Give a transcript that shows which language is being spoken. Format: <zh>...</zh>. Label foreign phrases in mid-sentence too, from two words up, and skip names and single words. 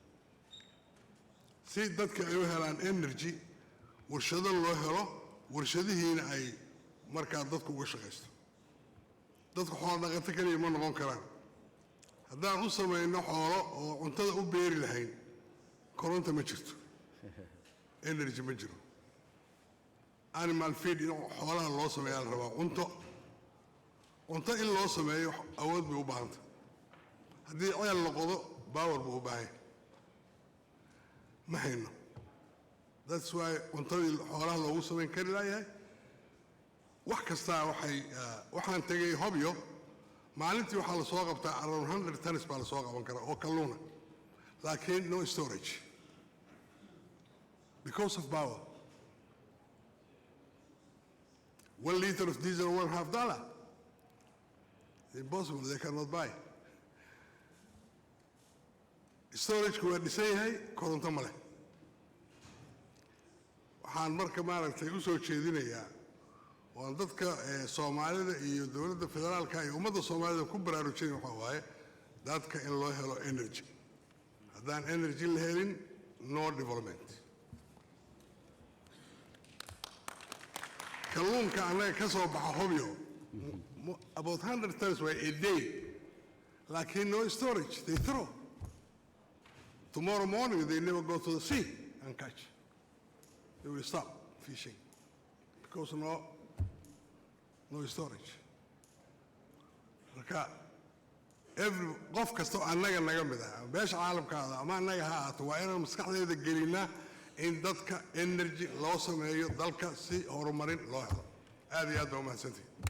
<so>si dadka ay u helaan energy warshado loo helo warshadihiina ay markaa dadku uga shaqaysto dadku xoolo dhaqato kaliya ma noqon karaan haddaan u samayno xoolo oo cuntada u beeri lahayn koronto ma jirto energy ma jiro</so> <en>animal feed</en> <so>in xoolaha loo sameeyaa la rabaa cunto in loo sameeyo awood bay u baahanta haddii ceel la qodo power buu u baahan yahay ma hayno</so> <en>that's why</en> <so>cuntadii xoolaha loogu samayn kari laayahay wax kastaa waxaan tegay hobyo maalintii waxaa la soo qabtaa</so> <en>around 100 tons</en> <so>baa la soo qaban karaa oo kalluuna laakiin</so> <en>no storage because of power 1 liter of diesel, $1.50. It's impossible, they cannot buy.</en> <so>Storage ku waa dhisan yahay koronto ma leh waxaan marka maaragtay u soo jeedinayaa waan dadka Soomaalida iyo dawladda federaalka iyo ummadda Soomaalida ku baraarujin waxa waaye dadka in loo helo energy haddaan energy la helin</so> <en>no development</en> <so>kalluunka anaga ka soo baxa hobyo</so> <en>about 100 tons a day laakiin no storage they throw tomorrow morning they never go to the sea and catch they will stop fishing because no storage</en> <so>marka qof kasto annaga naga mid ah beesha caalamkaada ama annaga ha ahaato waa inaan maskaxdeeda gelinaa in dadka energy loo sameeyo dalka si horumarin loo helo aad iyo aad baa umahadsantihiin</so>